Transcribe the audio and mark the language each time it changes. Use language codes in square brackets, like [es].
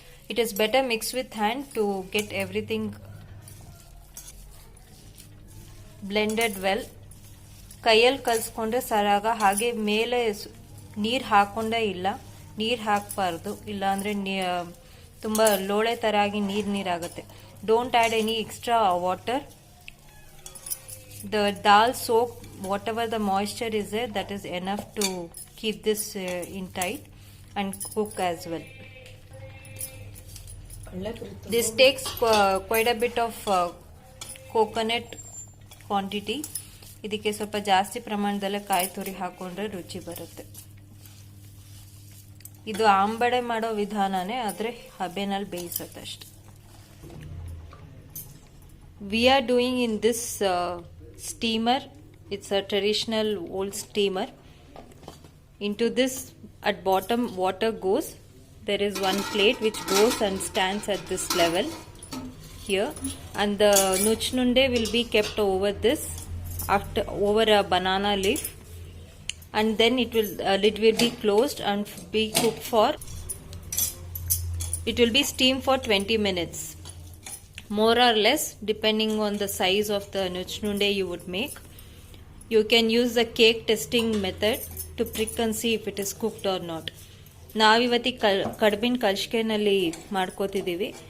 [en] It is better mix with hand to get everything blended well. [kn] ಕೈಯಲ್ಲಿ ಕಲಿಸ್ಕೊಂಡ್ರೆ ಸರಾಗ. ಹಾಗೆ ಮೇಲೆ ನೀರು ಹಾಕೊಂಡೇ ಇಲ್ಲ, ನೀರು ಹಾಕಬಾರ್ದು, ಇಲ್ಲಾಂದರೆ ತುಂಬ ಲೋಳೆ ಥರ ಆಗಿ ನೀರಾಗುತ್ತೆ. [en] Don't add any extra water. The dal soak whatever the moisture is there, that is enough to keep this in tight and cook as well. This takes quite a bit of coconut quantity. [kn] ಇದಕ್ಕೆ ಸ್ವಲ್ಪ ಜಾಸ್ತಿ ಪ್ರಮಾಣದಲ್ಲೇ ಕಾಯಿ ತುರಿ ಹಾಕೊಂಡ್ರೆ ರುಚಿ ಬರುತ್ತೆ. ಇದು ಆಂಬಡೆ ಮಾಡೋ ವಿಧಾನನೇ, ಆದರೆ ಹಬೆನಲ್ಲಿ ಬೇಯಿಸುತ್ತೆ ಅಷ್ಟೆ. [en] We are doing in this steamer. It's a traditional old steamer. Into this, at bottom water goes. There is one plate which goes and stands at this level here, and the nuchnunde will be kept over this after over a banana leaf, and then lid will be closed and be cooked for, it will be steamed for 20 minutes, more or less depending on the size of the nuchnunde you would make. You can use the cake testing method to prick and see if it is cooked or not. [kn] ನಾವಿವತ್ತಿ ಕಡ್ಬಿನ ಕಳ್ಸ್ಕೆನಲ್ಲಿ ಮಾಡ್ಕೋತಿದ್ದೀವಿ.